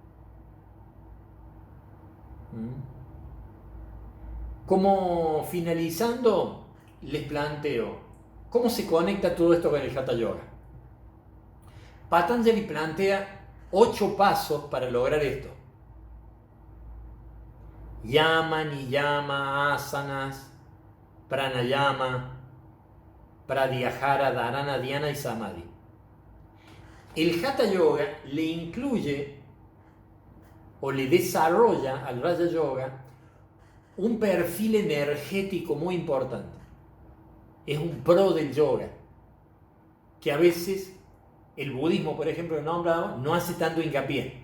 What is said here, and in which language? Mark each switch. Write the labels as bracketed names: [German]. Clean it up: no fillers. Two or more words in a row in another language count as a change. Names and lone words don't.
[Spanish] Como finalizando, les planteo, ¿cómo se conecta todo esto con el Hatha Yoga? Patanjali plantea 8 pasos para lograr esto. Yama, niyama, asanas, pranayama, pratyahara, dharana, dhyana y samadhi. El Hatha Yoga le incluye o le desarrolla al Raja Yoga un perfil energético muy importante. Es un pro del yoga, que a veces el budismo, por ejemplo, que nombrado, no hace tanto hincapié.